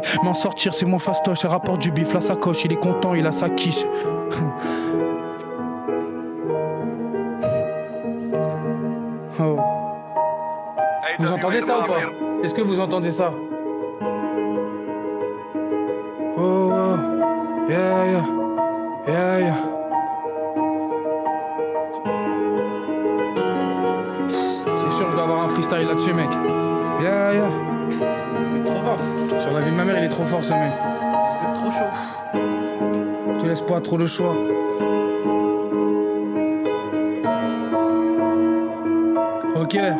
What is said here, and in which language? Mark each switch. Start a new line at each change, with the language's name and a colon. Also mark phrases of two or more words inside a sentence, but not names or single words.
French: Mais en sortir, c'est mon fastoche. C'est rapport du bif, la sacoche. Il est content, il a sa quiche. Oh. Vous entendez ça ou pas? Est-ce que vous entendez ça?
English: Oh. Yeah, yeah. Yeah, yeah.
French: C'est sûr, je dois avoir un freestyle là-dessus, mec.
English: Yeah, yeah.
French: Vous êtes trop fort. Sur la vie de ma mère, il est trop fort, ce mec. Vous êtes trop chaud. Tu laisses pas trop le choix. Ok.